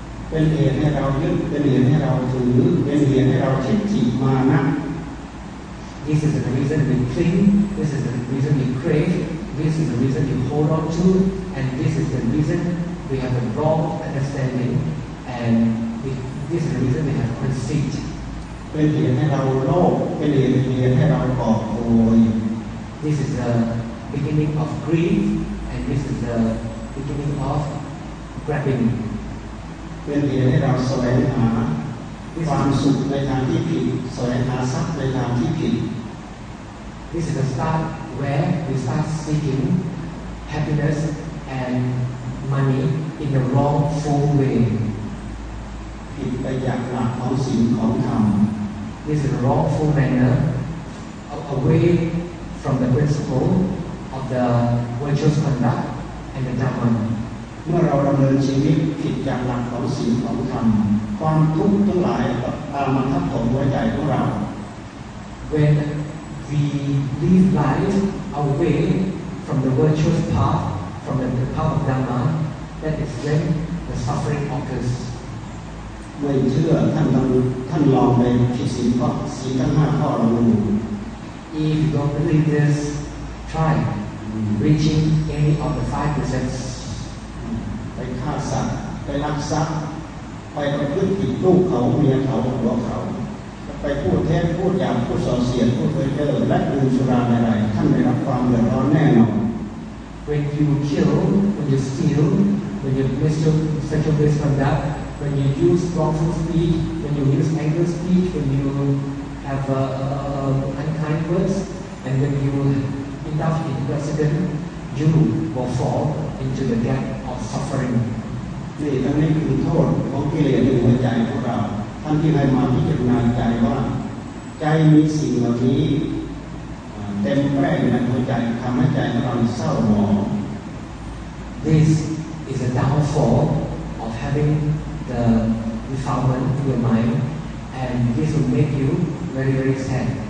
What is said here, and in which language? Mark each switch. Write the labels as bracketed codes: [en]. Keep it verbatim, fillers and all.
[th] เป็นเหตุให้เรายึดเป็นเหตุให้เราถือเป็นเหตุให้เราทิฏฐิมานะ [en] This is the reason we cling. This is the reason we crave. This is the reason we hold on to, and this is the reason we have a wrong understanding, and we, this is the reason we have conceit. [th] เป็นเหตุให้เราโลภเป็นเหตุให้เราโกรธ [en] This is the beginning of greed, and this is the beginning of grabbing. [th] เป็นเหตุให้เราแสวงหาความสุขในทางที่ผิดแสวงหาทรัพย์ในทางที่ผิด [en] This is the start where we start seeking happiness and money in the wrongful way. [th] ผิดไปจากหลักของศีลของธรรม [en] This is a wrongful manner, away from the principle of the virtuous conduct and the dharma. [th] เมื่อเราดำเนินชีวิตผิดจากหลักของศีลของธรรมความทุกข์ทั้งหลายตามมาทับถมหัวใจของเรา [en] When we live life away from the virtuous path, from the path of Dhamma, that is when the suffering occurs. [th] ไม่เชื่อท่านลองท่านลองไปคิดศีลข้อศีลทั้งห้าข้อลองดู [en] If you don't believe this, try reaching any of the five precepts. [th] ไปฆ่าสัตว์ไปลักทรัพย์ไปประพฤติผิดลูกเขาเมียเขาผัวเขาไปพูดเท็จพูดหยาบพูดส่อเสียดพูดเพ้อเจ้อและดื่มสุราในไรท่านได้รับความเดือดร้อนแน่นอน [en] When you kill, when you steal, when you misuse sexual misconduct, when you use wrongful speech, when you use anger speech, when you have uh, uh, unkind words, and when you indulge in accident, you will fall into the gap of suffering. [th] นี่ทั้งนี้คือโทษของกิเลสในหัวใจของเราท่านที่ให้มาพิจารณาใจว่าใจมีสิ่งเหล่านี้เต็มแปร่งในหัวใจทำให้ใจของเราเศร้าหมอง [en] This is a downfall of having the defilement in your mind and this will make you very very sad